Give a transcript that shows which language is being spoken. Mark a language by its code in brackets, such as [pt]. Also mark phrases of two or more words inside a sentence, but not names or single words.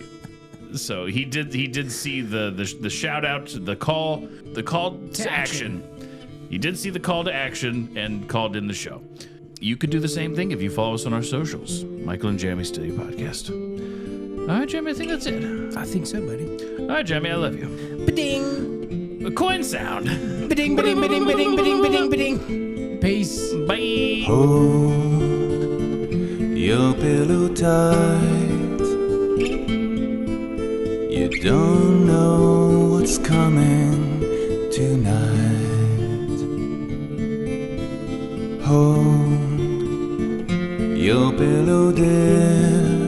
[en] So he did see the shout out, the call to action. He did see the call to action and called in the show. You could do the same thing if you follow us on our socials. Michael and Jeremy Steal Your Podcast. All right, Jeremy, I think that's it. I think so, buddy. All right, Jeremy, I love you. Ba-ding. A coin sound. Ba-ding, ba-ding, ba-ding, ba-ding, ba-ding, ba-ding, ba-ding. Peace. Bye. Hold your pillow tight. You don't know what's coming tonight. Hold your pillow, dear.